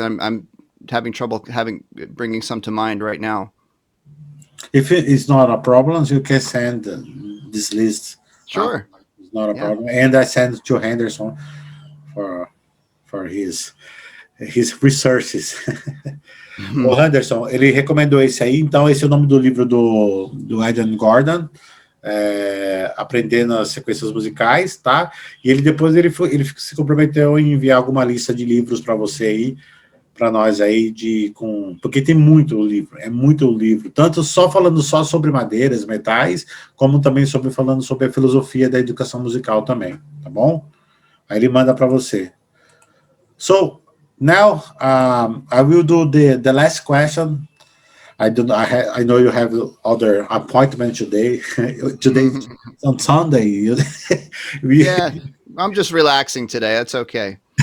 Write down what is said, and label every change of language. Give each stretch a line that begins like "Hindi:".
English: I'm having trouble bringing some to mind right now. If it is not a problem, you can send this list. Sure. It's not a problem. And I send to Henderson for his researches.
Portuguese: O Henderson, ele recomendou esse aí, então esse é o nome do livro do Edwin Gordon, Aprendendo as Sequências Musicais, tá? E ele depois ele se comprometeu em enviar alguma lista de livros para você aí, para nós aí porque tem muito livro, é muito livro, tanto falando só sobre madeiras, metais, como também falando sobre a filosofia da educação musical também, tá bom? Aí ele manda para você.
English: So now I will do the last question. I know you have other appointment today. Today on Sunday. Yeah, I'm just relaxing today. That's okay.